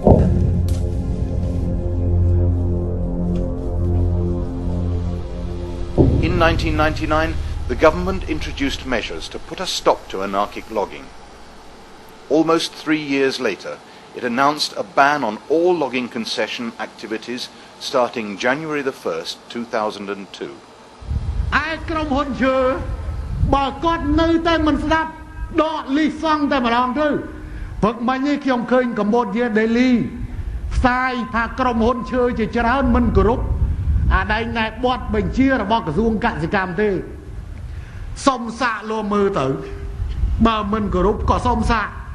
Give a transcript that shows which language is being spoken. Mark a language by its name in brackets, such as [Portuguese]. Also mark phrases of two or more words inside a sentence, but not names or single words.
[English] In 1999, the government introduced measures to put a stop to anarchic logging. Almost 3 years later, it announced a ban on all logging concession activities starting January the 1st, 2002. [Khmer] ឯក្រុមហ៊ុនឈើបើគាត់នៅតែមិនស្ដាប់ដកលីសង់តែម្ដងទៅព្រឹកមិញនេះខ្ញុំឃើញ Cambodia Daily ផ្សាយថាក្រុមហ៊ុនឈើជាច្រើនមិនគោរពអាដែងណែបត់បញ្ជារបស់ក្រសួងកសិកម្មទេសុំសាកលោមើលទៅបើមិនគោរពក៏សុំសាក